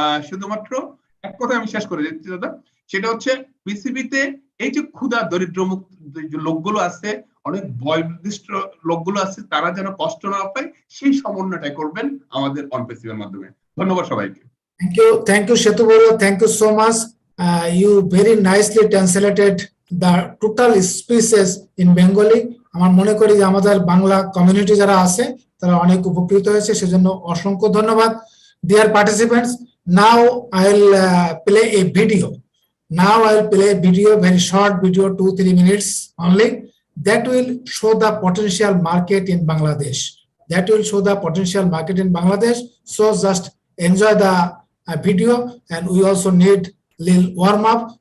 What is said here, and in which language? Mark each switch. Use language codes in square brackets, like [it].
[bn] শুধুমাত্র এক কথা আমি শেষ করে দিচ্ছি দাদা, সেটা হচ্ছে পৃথিবীতে এই যে ক্ষুধা দরিদ্র মুক্ত লোকগুলো আছে, অনেক বয়োনির্দিষ্ট লোকগুলো আছে, তারা যেন কষ্ট না পায়, সেই সমন্বয়টাই করবেন আমাদের অনপ্যাসিভের মাধ্যমে। ধন্যবাদ সবাইকে। [en] Thank you, Shetu Boro. Thank you so much. You very nicely translated the total speeches in Bengali. [bn] আমার মনে করি যে আমাদের বাংলা কমিউনিটি যারা আছে তারা অনেক উপকৃত হয়েছে, সেজন্য অসংখ্য ধন্যবাদ। [en] Dear participants, now I'll play a video. Now I'll play a video, very short video, 2-3 minutes only, that will show the potential market in Bangladesh. That will show the potential market in Bangladesh. So just enjoy the video, and we also need little warm up.